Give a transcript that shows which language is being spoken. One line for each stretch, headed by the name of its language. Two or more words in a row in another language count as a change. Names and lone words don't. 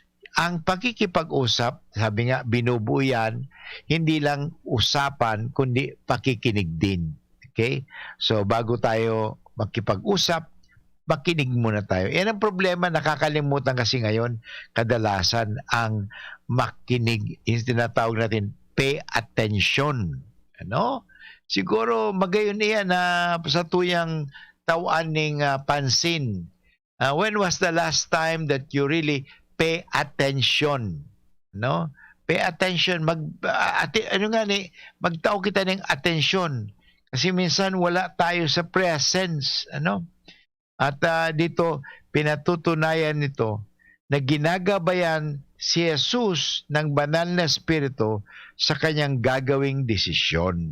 Filipino: Ang pakikipag-usap, sabi nga, binubuo yan, hindi lang usapan, kundi pakikinig din. Okay? So, bago tayo makipag-usap, makinig muna tayo. Yan ang problema, nakakalimutan kasi ngayon, kadalasan ang makinig, yung tinatawag natin,
English: pay attention.
Filipino: Ano?
Bikol: Siguro, magayon iyan na sa tuyang tawan ng pansin.
English: When was the last time that you really pay attention? No? Pay attention.
Bikol: Magtao kita ng attention.
Filipino: Kasi minsan wala tayo sa presence. Ano? At dito, pinatutunayan nito na ginagabayan si Jesus ng banal na espiritu sa kanyang gagawing desisyon.